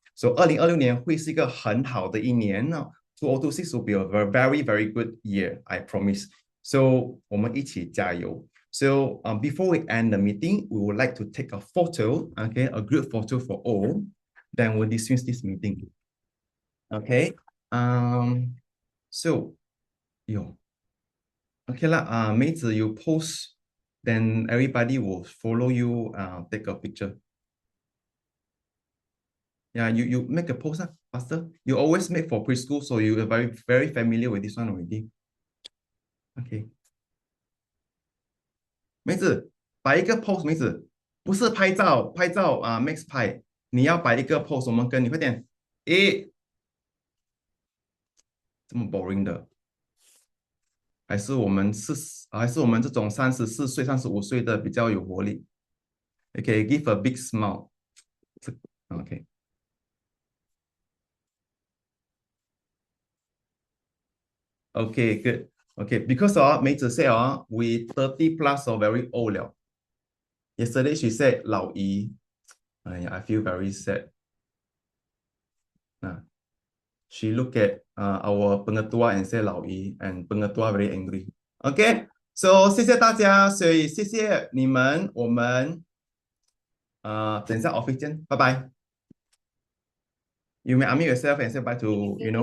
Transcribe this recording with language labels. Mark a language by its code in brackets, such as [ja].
[zh] So 2026年会是一个很好的一年呢。 [en] 2026 will be a very, very good year, I promise. [zh] So 我们一起加油。 [en] So before we end the meeting, we would like to take a photo, okay, a group photo for all. Then we'll dismiss this meeting. Okay. So, okay lah. 梅子 you post, then everybody will follow you. Take a picture. Yeah, you make a post faster. You always make for preschool, so you are very familiar with this one already. Okay. [zh] 梅子摆一个 pose，梅子不是拍照，Max 拍，你要摆一个 pose，我们跟你快点。这么 boring 的，还是我们这种34岁、35岁的比较有活力。 [en] Okay, give a big smile. Okay. Okay, good. Okay, because Mei Zi said we 30 plus or very old 了。 Yesterday she said [zh] 老姨。 [en] I feel very sad. She look at our pengetua and say [zh] 老姨 [en] and pengetua very angry. [zh] Okay, so 谢谢大家，所以谢谢你们，我们等一下 office 见，拜拜。 [en] You may unmute yourself and say bye to